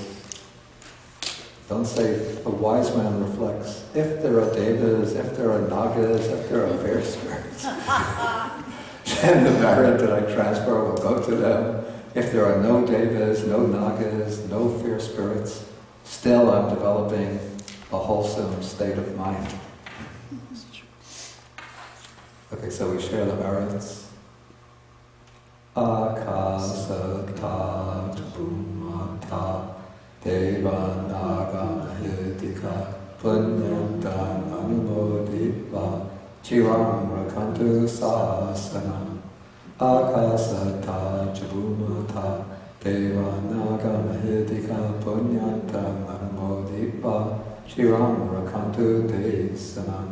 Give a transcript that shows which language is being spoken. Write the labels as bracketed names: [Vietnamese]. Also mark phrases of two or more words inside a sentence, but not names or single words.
[English] Don't say, a wise man reflects, if there are devas, if there are nagas, if there are fair spirits, then the merit that I transfer will go to them. If there are no devas, no nagas, no fair spirits, still I'm developing a wholesome state of mind. Okay, so we share the merits. [Pali] Akasata bhumata devanaga hitika punyantang anumoditva chiram rakantu sasanam. Akasata bhumata devanaga hitika punyantang anumoditva chiram rakantu desanam.